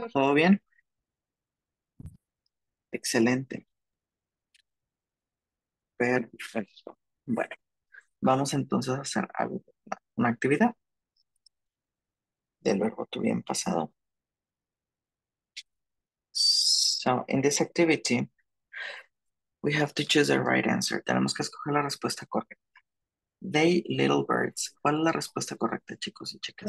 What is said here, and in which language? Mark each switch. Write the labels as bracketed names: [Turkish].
[Spanish] ¿Todo bien? Excelente. Perfecto. Bueno, vamos entonces a hacer algo, una actividad del verbo to be en pasado. [English] So, in this activity, we have to choose the right answer. [Spanish] Tenemos que escoger la respuesta correcta. They little birds. ¿Cuál es la respuesta correcta, chicos y chicas?